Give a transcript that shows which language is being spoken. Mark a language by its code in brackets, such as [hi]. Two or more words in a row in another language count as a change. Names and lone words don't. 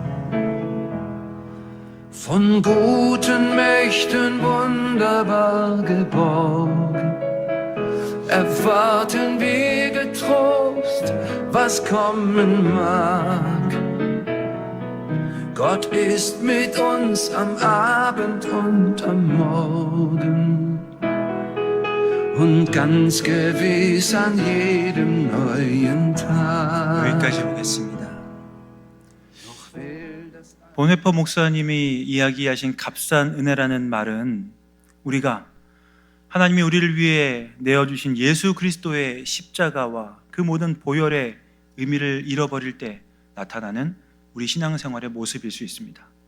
[de] Von guten Mächten wunderbar geborgen, erwarten wir getrost, was kommen mag. Gott ist mit uns am Abend und am Morgen und ganz gewiss an jedem neuen Tag. [ko] 여기까지 보겠습니다. 보네퍼 목사님이 이야기하신 값싼 은혜라는 말은 우리가 하나님이 우리를 위해 내어주신 예수 그리스도의 십자가와 그 모든 보혈의 의미를 잃어버릴 때 나타나는 우리 신앙생활의 모습일 수 있습니다.